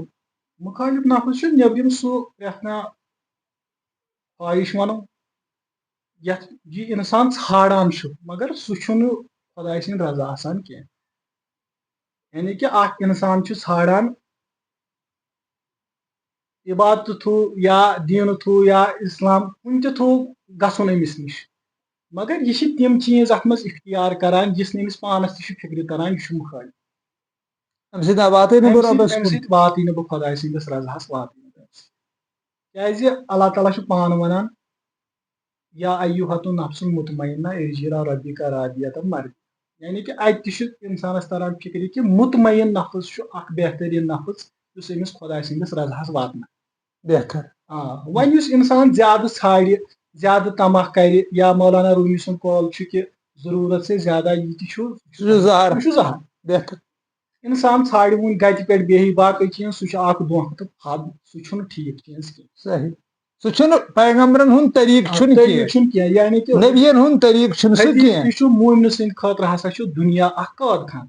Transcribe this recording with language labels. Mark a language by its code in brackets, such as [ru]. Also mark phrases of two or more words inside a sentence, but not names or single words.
[ks] مُخٲلف نفس چھُ نیبرِم سُہ پرٛٮ۪تھ کانٛہہ خواہش ونو یتھ یہِ انسان ژھانڈان چھُ مگر سُہ چھُنہٕ خۄداے سٕنٛدۍ رضا آسان کینٛہہ یعنی کہِ اکھ انسان چھُ ژھانڈان عبادتہٕ تھروٗ یا دیٖنہٕ تھروٗ یا اسلام کُنہِ تہِ تھروٗ گژھُن أمِس نِش مگر یہِ چھِ تِم چیٖز اتھ منٛز اختیار کران یُس نہٕ أمِس پانس تہِ چھُ فکرِ تران یہِ چھُ مُخٲلف امہِ سۭتۍ واتٕے نہٕ بہٕ رۄبس امہِ سۭتۍ واتٕے نہٕ بہٕ خۄداے سٕنٛدِس رضاہس واتٕے نہٕ کیازِ اللہ تعالیٰ چھُ پانہٕ ونان [ar] یا ایُّہۃ النفس المطمئنہ ارجعی الی ربک راضیۃ مرضیہ [ks] یعنی کہِ اتہِ تہِ چھُ انسانس تران فکرِ کہِ مطمئن نفس چھُ اکھ بہتریٖن نفس یُس أمِس خۄداے سٕنٛدِس رضاہس واتناوِ بہتر وۄنۍ یُس انسان زیادٕ ژھانڈِ زیادٕ طمع کرِ یا مولانا رومی سُنٛد قول چھُ کہِ [ur] ضروٗرت سے زیادہ [ks] یہِ تہِ چھُ زہر بہتر انسان ژھانڈِ وُنہِ گتہِ پٮ۪ٹھ بیہہِ باقٕے چیٖز سُہ چھُ اکھ دھوکہٕ تہٕ پھد سُہ چھُنہٕ ٹھیٖک چیٖز کینٛہہ صحیح سُہ چھُنہٕ پیغمبرن ہُنٛد طریٖقہٕ چھُنہٕ کینٛہہ یعنی کہِ نبیَن ہُنٛد طریٖقہٕ چھُنہٕ سُہ کینٛہہ یہِ چھُ موٗمنہٕ سٕنٛدِ خٲطرٕ ہسا چھُ دُنیا اکھ قٲد خانہٕ